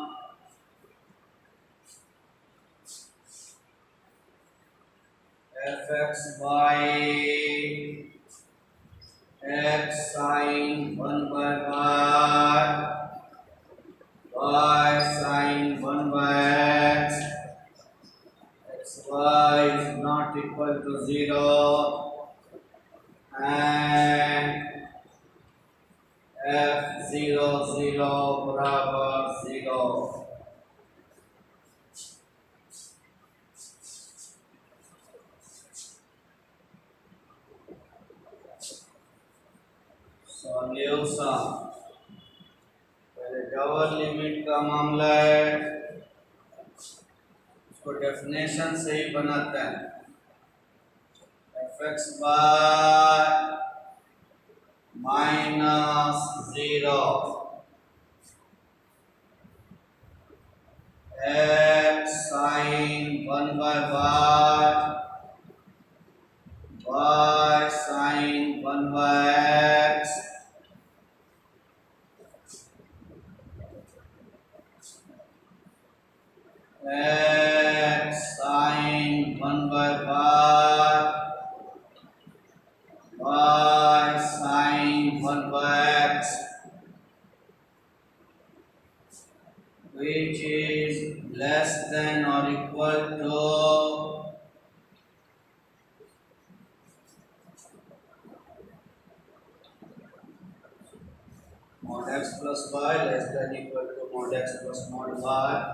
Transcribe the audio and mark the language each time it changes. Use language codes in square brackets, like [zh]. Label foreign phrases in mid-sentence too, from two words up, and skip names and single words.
[en] fxy x sin 1 by y sin 1 by x, xy is not equal to 0 and f0 0 बराबर 0। [hi] सॉल्यूशन, पहले [en] double limit [hi] का मामला है, तो डेफिनेशन से ही बनाते हैं। [en] fx बाय -0 x sin 1/y y sin 1/x x sin 1/y y sin 1/x, which is less than or equal to mod x plus y less than equal to mod x plus mod y.